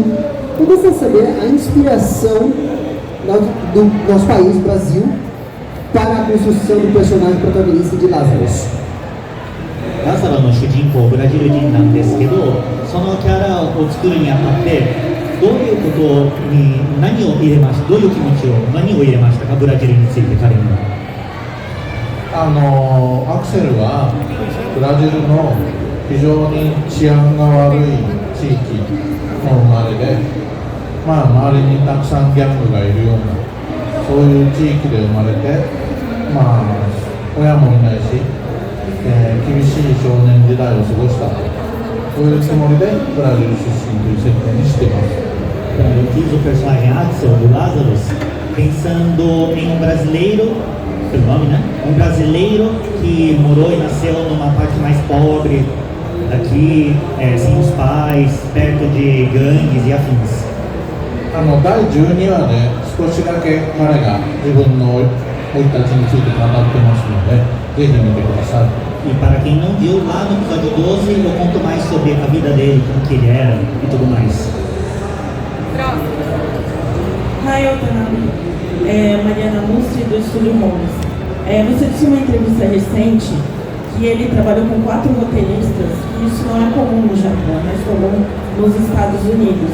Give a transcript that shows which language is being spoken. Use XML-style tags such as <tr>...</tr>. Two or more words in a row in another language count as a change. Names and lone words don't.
<pt>Eu gostaria de saber a inspiração do nosso país, Brasil, para a construção do personagem protagonista de Lazarus.</pt> <ja>ラザロの主人公ブラジル人なんですけど、そのキャラを作るにあたってどういうことに何を入れました、どういう気持ちを何を入れましたか？ブラジルについて彼には。アクセルはブラジルの非常に治安が悪い地域の生まれで、周りにたくさんギャングがいるようなそういう地域で生まれて、親もいないし、厳しい少年時代を過ごした、そういうつもりでブラジル出身という設定にしています。</ja> <pt>Eu fiz o personagem Axel do Lazarus pensando em um brasileiro, pelo nome, né? Um brasileiro que morou e nasceu numa parte mais pobre daqui, sem os pais, perto de gangues e afins.</pt> <ja>第12話で少しだけ彼が自分の生い立ちについて語ってますので、ぜひ見てください。</ja> <pt>E para quem não viu, lá no episódio 12 eu conto mais sobre a vida dele, como que ele era e tudo mais.</pt> <en>Hi, Otanabe.</en> <pt>Mariana Mussi, do Estúdio Holmes. Você disse em uma entrevista recente que ele trabalhou com 4 roteiristas, e isso não é comum no Japão, mas comum nos Estados Unidos.</pt>